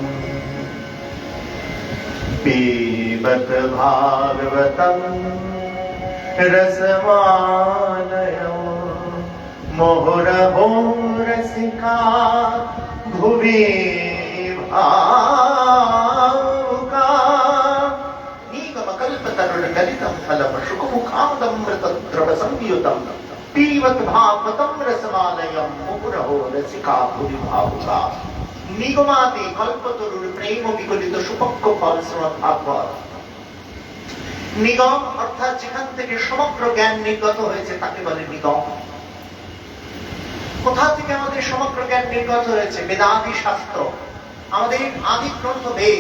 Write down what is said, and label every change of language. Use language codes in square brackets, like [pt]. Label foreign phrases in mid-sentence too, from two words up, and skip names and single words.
[sa] পিবত ভাগবতম রসমালয়ম মোহরহো রসিকা ভুবি ভাবুকা। নিগম কল্পতরুণ গলিতম ফলম শুকমুখাদমৃত দ্রব সংযুতম পিবত ভাগবতম রসমালয়ম মোহরহো রসিকা ভুবি ভাবুকা। [bn] নিগমাদি কল্পতরুর প্রেম বিগলিত সুপক্ষ ফল শ্রীমদ্ ভাগবত। নিগম অর্থাৎ যেখান থেকে সমগ্র জ্ঞান নির্গত হয়েছে তাকে বলে নিগম। কোথা থেকে আমাদের সমগ্র জ্ঞান নির্গত হয়েছে? বেদাদি শাস্ত্র, আমাদের আদি গ্রন্থ বেদ।